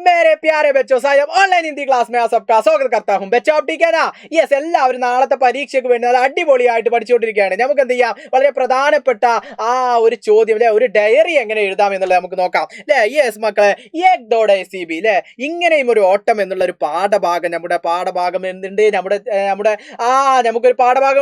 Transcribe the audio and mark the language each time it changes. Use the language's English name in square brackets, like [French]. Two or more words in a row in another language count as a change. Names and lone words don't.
[Hindi] मेरे प्यारे बच्चों साहब [English] online Hindi class [Hindi] में सबका स्वागत करता हूं बच्चों आप ठीक है ना [Malayalam] യെസ് എല്ലാവരും നാളത്തെ പരീക്ഷയ്ക്ക് വേണ്ടി നല്ല അടിപൊളിയായിട്ട് പഠിച്ചുകൊണ്ടിരിക്കുകയാണ് നമുക്ക് എന്ത് ചെയ്യാം വളരെ പ്രധാനപ്പെട്ട ആ ഒരു ചോദ്യം അല്ലേ ഒരു ഡയറി എങ്ങനെ എഴുതാം എന്നുള്ളത് നമുക്ക് നോക്കാം അല്ലേ യെസ് മക്കളെ ഏക് ദൗഡ് സിബി അല്ലേ ഇങ്ങനെയും ഒരു ഓട്ടം എന്നുള്ള ഒരു പാഠഭാഗം നമ്മുടെ പാഠഭാഗം എന്തുണ്ട് നമ്മുടെ നമുക്കൊരു പാഠഭാഗം